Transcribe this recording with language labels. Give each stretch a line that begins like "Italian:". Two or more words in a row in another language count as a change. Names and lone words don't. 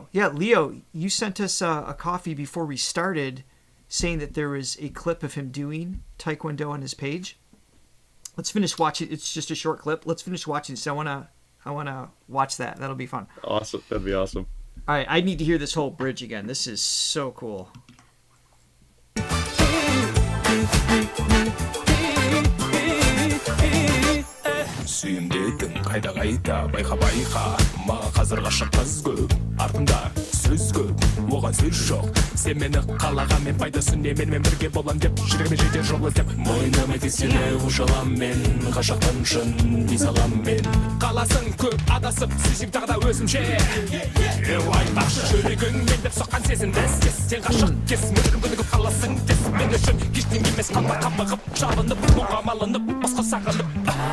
English: Yeah, Leo, you sent us a coffee before we started saying that there was a clip of him doing Taekwondo on his page. Let's finish watching. It's just a short clip. Let's finish watching. So I want to watch that. That'll be fun. Awesome. That'd be awesome. All right, I need to hear this whole bridge again. This is so cool.
Kazakh: сүйемдедің қайда қайда байқа маған қазір ғашық қыз көп артымда сөз көп оған сөз жоқ сен мені қалаған мен пайдасын не менімен бірге болам деп жүрегіме жетер жол іздеп мойныма тек сені ушалам мен ғашықтан шын дей салам мен қаласың көп адасып сүйсем тағы да өзімше айтпақшы жүрегің мен деп соққан сезімді іздес сен ғашық кез мөлдірім күнігіп қаласың дес мен үшін ештеңе емес қамығып жабынып мұңға малынып басқа сағынып